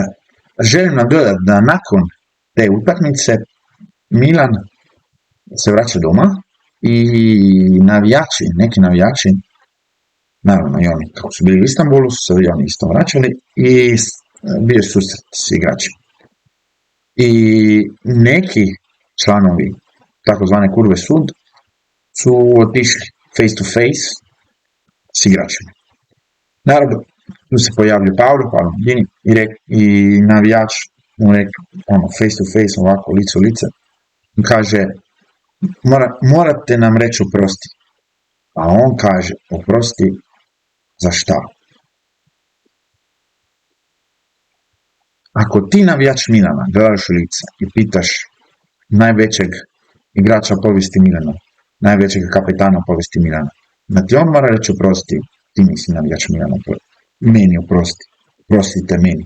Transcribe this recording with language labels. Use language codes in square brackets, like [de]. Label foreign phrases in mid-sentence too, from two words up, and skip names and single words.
[hr] Želim nadodati da nakon te utakmice Milan se vraća doma i neki navijači, naravno i oni kako su bili u Istanbulu, su se i oni isto vraćali i bio susret s igračima. I neki članovi takozvane kurve sud su otišli [en] face to face [hr] s igračima. Naravno, tu se pojavlja Paolo Maldini i navijač mu rekao [en] face to face, [hr] ovako, lice u lice, i kaže, morate nam reći oprosti. A on kaže, oprosti za šta? Ako ti navijač Milana gledaš u lice i pitaš najvećeg igrača povijesti Milana, najvećeg kapetana povijesti Milana, da ti on mora reći oprosti, ti nisi navijač Milana, meni oprosti, oprostite meni.